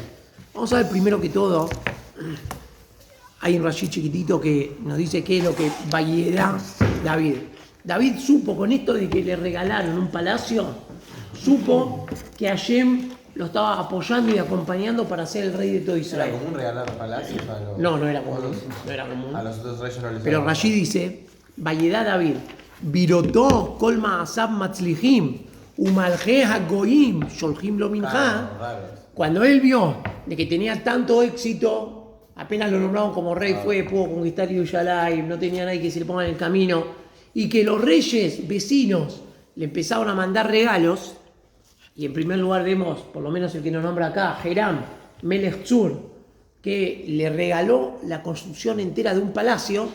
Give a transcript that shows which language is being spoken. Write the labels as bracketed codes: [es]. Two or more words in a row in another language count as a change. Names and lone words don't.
[es] Vamos a ver primero que todo, hay un Rashi chiquitito que nos dice qué es lo que [he] וירא דוד. [es] David supo con esto de que le regalaron un palacio, supo que Hashem lo estaba apoyando y acompañando para ser el rey de todo Israel. ¿Era común regalar palacios a los... No era común. No era común. A los otros reyes no les Pero daban? Rashi dice, [he] וידע דוד, בראותו כל מעשיו מצליחים, ומלכי הגוים, שולחים לו מנחה. [es] Cuando él vio de que tenía tanto éxito, apenas lo nombraron como rey, pudo conquistar Yerushalayim, no tenía nadie que se le ponga en el camino, y que los reyes vecinos le empezaron a mandar regalos, y en primer lugar vemos, por lo menos el que nos nombra acá, [he] חירם מלך צור, [es] que le regaló la construcción entera de un palacio.